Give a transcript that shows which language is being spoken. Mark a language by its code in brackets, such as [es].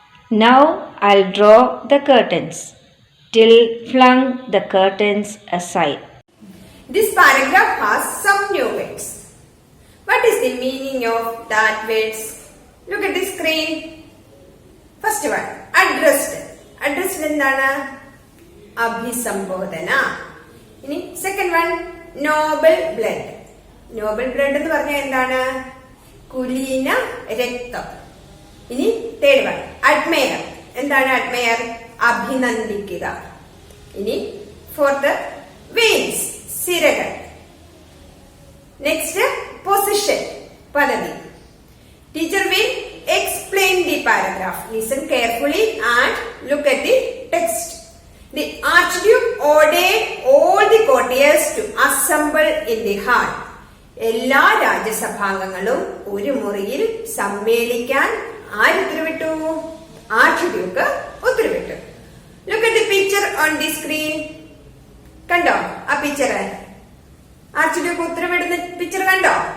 [en] Now I'll draw the curtains." Till flung the curtains aside. This paragraph has some new words. What is the meaning of that words? Look at the screen. First one, addressed. [ml] Addressed എന്താണ്? അഭിസംബോധന. [en] ഇനി second one, noble blood. Noble blood [ml] എന്ന് പറഞ്ഞാൽ എന്താണ്? കുലീന രക്തം. [en] ഇനി third one, admire. [ml] എന്താണ് admire? അഭിനന്ദിക്കുക. ഇനി fourth, veins. സിരകൾ. [en] Next position, പദവി. Teacher will explain the paragraph. Listen carefully and look at the text. The Archduke ordered all the courtiers to assemble in the hall. [ml] എല്ലാ രാജ്യസഭാംഗങ്ങളും ഒരു മുറിയിൽ സമ്മേളിക്കാൻ ആര് ഉത്തരവിട്ടു? Archduke ഉത്തരവിട്ടു. [en] Look at the picture on the screen. [ml] കണ്ടോ ആ picture? Archduke ഉത്തരവിടുന്ന picture കണ്ടോ?